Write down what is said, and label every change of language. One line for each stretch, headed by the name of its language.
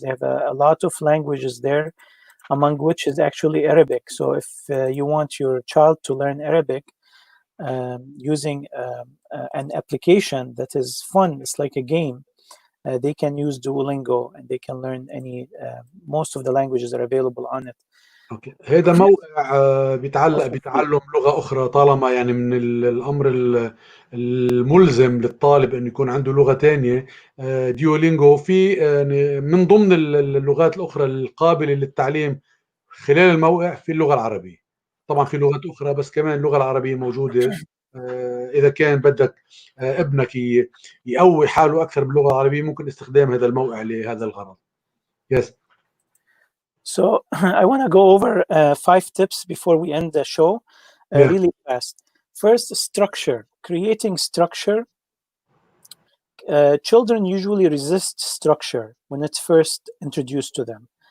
English: They have a lot of languages there, among which is actually Arabic. So if you want your child to learn Arabic using an application that is fun, it's like a game, they can use Duolingo and they can learn most of the languages that are available on it.
Arabic: اوكي، هذا موقع بيتعلق بتعلم لغه اخرى، طالما يعني من الامر الملزم للطالب انه يكون عنده لغه ثانيه. ديولينجو في يعني من ضمن اللغات الاخرى القابله للتعليم خلال الموقع في اللغه العربيه. طبعا في لغات اخرى بس كمان اللغه العربيه موجوده. اذا كان بدك ابنك يقوي حاله اكثر باللغه العربيه ممكن استخدام هذا الموقع لهذا الغرض.
English: Yes. So I want to go over 5 tips before we end the show really fast. First, structure. Creating structure. Children usually resist structure when it's first introduced to them.